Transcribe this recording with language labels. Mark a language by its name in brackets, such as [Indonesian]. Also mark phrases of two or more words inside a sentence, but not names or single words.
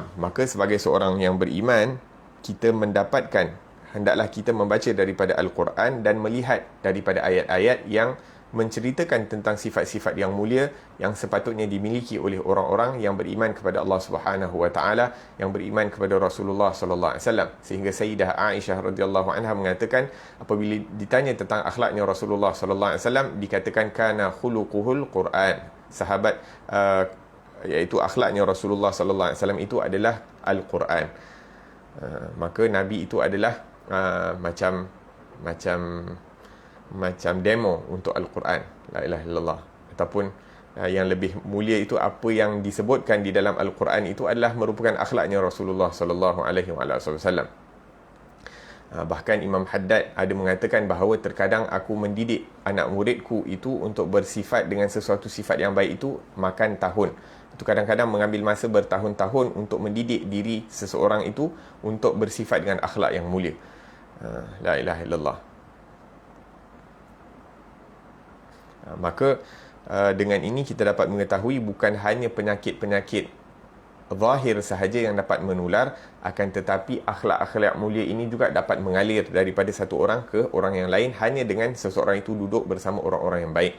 [Malay] Maka sebagai seorang yang beriman, kita hendaklah kita membaca daripada Al-Quran dan melihat daripada ayat-ayat yang menceritakan tentang sifat-sifat yang mulia yang sepatutnya dimiliki oleh orang-orang yang beriman kepada Allah [Arabic] سبحانه وتعالى, [Malay] yang beriman kepada Rasulullah [Arabic] صلى الله عليه وسلم. [Malay] Sehingga Sayyidah Aisyah [Arabic] رضي الله عنها [Malay] mengatakan, apabila ditanya tentang akhlaknya Rasulullah [Arabic] صلى الله عليه وسلم, [Malay] dikatakan [Arabic] كان خلقه القرآن. [Malay] Sahabat iaitu akhlaknya Rasulullah [Arabic] صلى الله عليه وسلم [Malay] itu adalah Al-Quran. Maka Nabi itu adalah macam demo untuk Al-Quran. [Arabic] لا إله إلا الله. [Malay] Ataupun yang lebih mulia itu, apa yang disebutkan di dalam Al-Quran itu adalah merupakan akhlaknya Rasulullah [Arabic] صلى الله عليه وسلم. [Malay] Bahkan Imam Haddad ada mengatakan bahawa terkadang aku mendidik anak muridku itu untuk bersifat dengan sesuatu sifat yang baik itu makan tahun. Itu kadang-kadang mengambil masa bertahun-tahun untuk mendidik diri seseorang itu untuk bersifat dengan akhlak yang mulia. [Arabic] لا إله إلا الله. [Malay] Maka dengan ini kita dapat mengetahui bukan hanya penyakit-penyakit zahir sahaja yang dapat menular, akan tetapi akhlak-akhlak mulia ini juga dapat mengalir daripada satu orang ke orang yang lain hanya dengan seseorang itu duduk bersama orang-orang yang baik.